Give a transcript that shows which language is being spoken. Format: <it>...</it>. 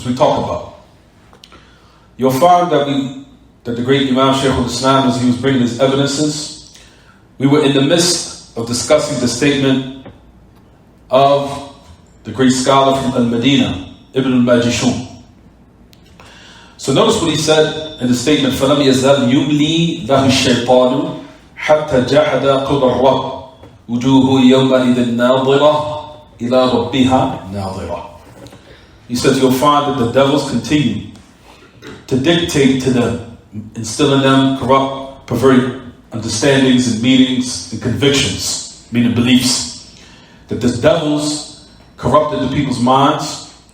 <en>As we talk about, you'll find that the great Imam Shaykh al-Islam, as he was bringing his evidences, we were in the midst of discussing the statement of the great scholar from Al-Madinah, Ibn al-Majishun. So notice what he said in the statement,</en> <ar>فَلَمْ يَزَلْ يُمْلِي لَهُ الشَّيْطَانُ حَتَّى جَحَدَ قَوْلَ الرَّبِّ وُجُوهُ يَوْمَئِذٍ نَاظِرَةٌ إِلَى رَبِّهَا نَاظِرَةٌ.</ar> <en>He says you'll find that the devils continue to dictate to them, instill in them corrupt, perverted understandings and meanings and convictions, meaning beliefs, that the devils corrupted the people's minds.</en>